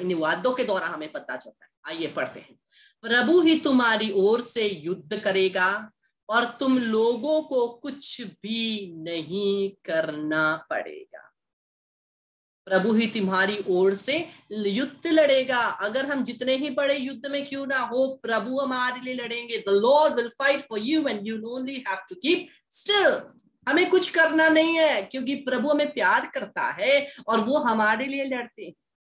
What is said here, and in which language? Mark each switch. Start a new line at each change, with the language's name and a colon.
Hindi: इन वादों के द्वारा हमें पता चलता है। आइए पढ़ते हैं। प्रभु ही तुम्हारी ओर से युद्ध करेगा और तुम लोगों को कुछ भी नहीं करना पड़ेगा। प्रभु ही तुम्हारी ओर से युद्ध लड़ेगा। अगर हम जितने ही बड़े युद्ध में क्यों ना हो, प्रभु हमारे लिए लड़ेंगे।
English: The Lord will fight for you and you only have to keep still।
Hindi: हमें कुछ करना नहीं है, क्योंकि प्रभु हमें प्यार करता है और वो हमारे लिए लड़ते हैं।